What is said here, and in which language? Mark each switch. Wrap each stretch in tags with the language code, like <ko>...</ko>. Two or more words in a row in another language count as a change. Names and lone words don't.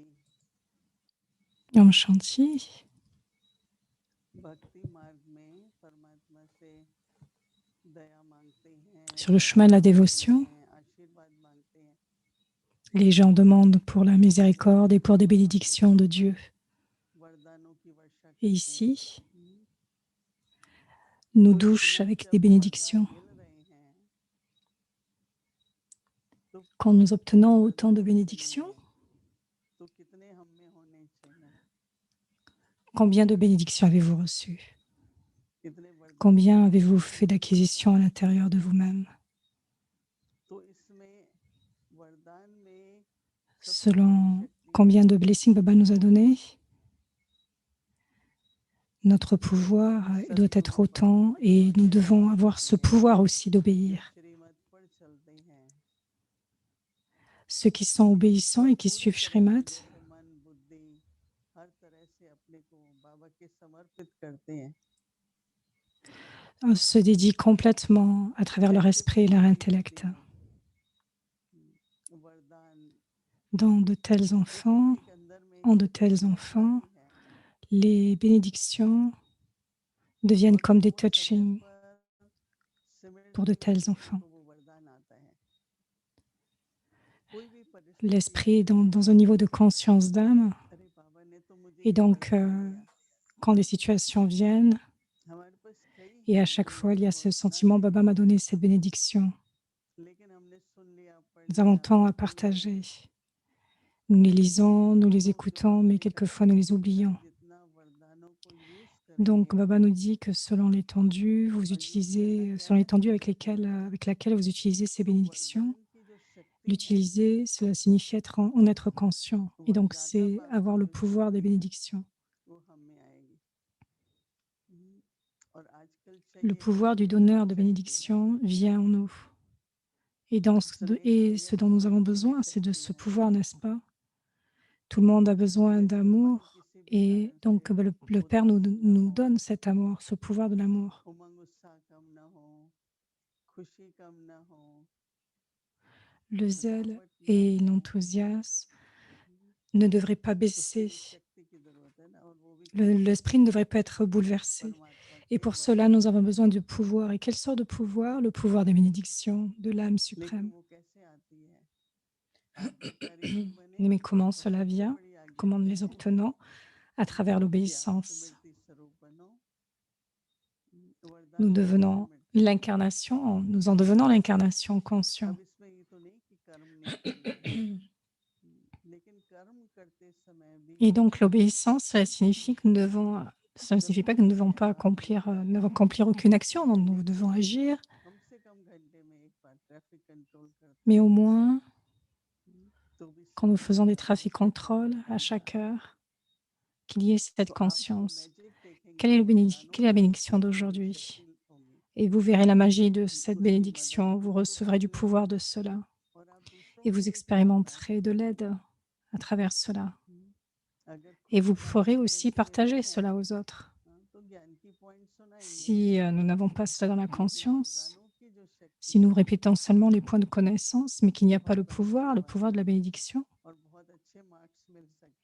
<hi>Om Shanti. भक्ति मार्ग में परमात्मा से दया मांगते हैं,</hi> <fr>Sur le chemin de la dévotion,</fr> <hi>आशीर्वाद मांगते हैं।</hi> <fr>les gens demandent pour la miséricorde et pour des bénédictions de Dieu.</fr> <hi>वरदानों की वर्षा</hi> <fr>Et</fr> <hi>करते</hi> <fr>ici,</fr> <hi>हैं।</hi> <fr>nous</fr> <hi>तो इस</hi> <fr>douche</fr> <hi>समय</hi> <fr>avec</fr> <hi>जब</hi> <fr>des</fr> <hi>वरदान</hi> <fr>bénédictions.</fr> <hi>मिल रहे हैं, तो</hi> <fr>Quand nous obtenons</fr> <hi>कितने</hi> <fr>autant de</fr> <hi>वरदान</hi> <fr>bénédictions,</fr> <hi>चाहिए? तो कितने हम में होने चाहिए?</hi> <fr>combien de bénédictions avez-vous reçues?</fr> <hi>कितने वरदान</hi> <fr>Combien</fr> <hi>चाहिए?</hi> <fr>avez-vous fait d'acquisition à l'intérieur de vous-même?</fr> <hi>तो इसमें वरदान में सबसे बड़ी</hi> <fr>Selon</fr> <hi>शक्ति</hi> <fr>combien de blessings Baba nous a donné, notre pouvoir doit être autant et nous devons avoir ce pouvoir aussi</fr> <hi>जो</hi> <fr>d'obéir.</fr> <hi>श्रीमत पर चलते हैं,</hi> <fr>Ceux qui sont obéissants et qui suivent Shrimat</fr> <hi>जैसे मन बुद्धि हर तरह से अपने को बाबा के समर्पित करते हैं,</hi> <fr>se dédient complètement à travers leur esprit et leur intellect.</fr> <hi>वरदान</hi> <fr>Dans de tels enfants,</fr> <hi>के अंदर में</hi> <fr>en de tels enfants,</fr> <hi>है</hi> <fr>les bénédictions deviennent comme des</fr> <hi>वो समय</hi> <fr>touchings</fr> <hi>पर सिमरन</hi> <fr>pour de</fr> <hi>की वजह</hi> <fr>tels</fr> <hi>से</hi> <fr>enfants.</fr> <hi>उनको वो वरदान आता है। कोई भी परिस्थिति</hi> <fr>L'esprit est</fr> <hi>आती है,</hi> <fr>dans un niveau de conscience d'âme</fr> <hi>अरे बाबा ने तो मुझे</hi> <fr>et</fr> <hi>ये</hi> <fr>donc</fr> <hi>वरदान दिया।</hi> <fr>quand des situations viennent,</fr> <hi>हमारे पास कई</hi> <fr>et à</fr> <hi>हैं</hi> <fr>chaque</fr> <hi>जो</hi> <fr>fois il y a</fr> <hi>हमको</hi> <fr>ce</fr> <hi>वरदान</hi> <fr>sentiment, Baba m'a</fr> <hi>देते</hi> <fr>donné</fr> <hi>हैं,</hi> <fr>cette bénédiction.</fr> <hi>लेकिन हमने सुन लिया, पढ़</hi> <fr>Nous avons</fr> <hi>लिया,</hi> <fr>tant à</fr> <hi>भूल गए।</hi> <fr>partager. Nous les lisons, nous les écoutons, mais quelquefois nous les oublions.</fr> <hi>जितना वरदानों को यूज</hi> <fr>Donc,</fr> <hi>करेंगे,</hi> <fr>Baba nous dit que selon l'étendue, vous utilisez, selon l'étendue avec laquelle vous utilisez ces bénédictions,</fr> <hi>वरदान की जो शक्ति है,</hi> <fr>l'utiliser, cela signifie en être conscient. Et donc,</fr> <hi>ज्यादा</hi> <fr>c'est avoir le</fr> <hi>मात्रा में</hi> <fr>pouvoir des</fr> <hi>शक्ति है,</hi> <fr>bénédictions.</fr> <hi>वो हम में आएगी। और आजकल</hi> <fr>Le</fr> <hi>चाहिए</hi> <fr>pouvoir du donneur de</fr> <hi>शक्ति।</hi> <fr>bénédictions vient en nous. Et ce dont nous avons besoin, c'est de ce pouvoir, n'est-ce pas? Tout le monde a besoin d'amour et donc le Père nous donne cet amour, ce pouvoir de l'amour.</fr> <hi>उमंग उत्साह कम ना हो, खुशी कम ना हो,</hi> <fr>Le zèle</fr> <hi>थकावट ना</hi> <fr>et</fr> <hi>हो,</hi> <fr>l'enthousiasme ne devraient pas</fr> <hi>उसके</hi> <fr>baisser.</fr> <hi>लिए शक्ति की जरूरत है ना, और वो भी</hi> <fr>L'esprit ne devrait pas être bouleversé.</fr> <hi>परमात्मा</hi> <fr>Et</fr> <hi>के</hi> <fr>pour</fr> <hi>वरदान</hi> <fr>cela, nous avons</fr> <hi>से।</hi> <fr>besoin du pouvoir. Et quelle sorte de pouvoir? Le pouvoir des bénédictions de l'âme</fr> <hi>लेकिन</hi> <fr>suprême.</fr> <hi>वो कैसे आती है? आज्ञाकारी बने,</hi> <fr>Mais comment</fr> <hi>और</hi> <fr>cela</fr> <hi>सबसे</hi> <fr>vient?</fr> <hi>बड़ी आज्ञा</hi> <fr>Comment nous</fr> <hi>क्या</hi> <fr>les</fr> <hi>है?</hi> <fr>obtenons? À travers</fr> <hi>कि आप</hi> <fr>l'obéissance.</fr> <hi>स्मृति स्वरूप बनो। वरदान</hi> <fr>Nous</fr> <hi>क्या है?</hi> <fr>devenons</fr> <hi>स्मृति।</hi> <fr>l'incarnation, nous en devenons l'incarnation conscient.</fr> <hi>अब इसमें ये तो नहीं कि कर्म नहीं करना, लेकिन कर्म करते समय भी</hi> <fr>Et donc l'obéissance, cela signifie que ça ne signifie pas que nous ne devons pas accomplir aucune action, donc nous devons agir,</fr> <hi>कम से कम घंटे में एक बार</hi> <en>traffic control</en> <hi>करते</hi> <fr>mais</fr> <hi>हैं,</hi> <fr>au moins,</fr> <hi>तो भी</hi> <fr>quand nous faisons des</fr> <hi>समझना</hi> <fr>trafics</fr> <hi>उससे क्या</hi> <fr>contrôle à</fr> <hi>वरदान</hi> <fr>chaque</fr> <hi>मिला।</hi> <fr>heure, qu'il y ait cette</fr> <hi>तो आप जो</hi> <fr>conscience.</fr> <hi>मैजिक देखेंगे</hi> <fr>Quelle est</fr> <hi>वरदानों</hi> <fr>quelle est la</fr> <hi>का,</hi> <fr>bénédiction</fr> <hi>वो</hi> <fr>d'aujourd'hui?</fr> <hi>शक्ति होगी।</hi> <fr>Et vous verrez la magie de cette</fr> <hi>उसी मदद</hi> <fr>bénédiction, vous</fr> <hi>रूप</hi> <fr>recevrez du</fr> <hi>में,</hi> <fr>pouvoir de cela</fr> <hi>और आप दूसरों</hi> <fr>et</fr> <hi>को</hi> <fr>vous</fr> <hi>भी सिखाना।</hi> <fr>expérimenterez de l'aide à travers cela.</fr> <hi>अगर</hi> <fr>Et</fr> <hi>खुद</hi> <fr>vous</fr> <hi>वरदान</hi> <fr>pourrez</fr> <hi>अपने</hi> <fr>aussi</fr> <hi>लिए नहीं</hi> <fr>partager</fr> <hi>है,</hi> <fr>cela aux autres.</fr> <hi>तो ज्ञान की पॉइंट सुनाएंगे,</hi> <fr>Si nous n'avons pas cela dans la</fr> <hi>लेकिन</hi> <fr>conscience,</fr> <hi>वरदानों की जो शक्ति</hi> <fr>si nous</fr> <hi>है,</hi> <fr>répétons seulement les points de connaissance, mais qu'il n'y a pas</fr> <hi>बहुत</hi> <fr>le</fr> <hi>बड़ा</hi> <fr>pouvoir de la</fr> <hi>वरदान,</hi> <fr>bénédiction,</fr> <hi>और बहुत अच्छे मार्क्स मिल सकते</hi>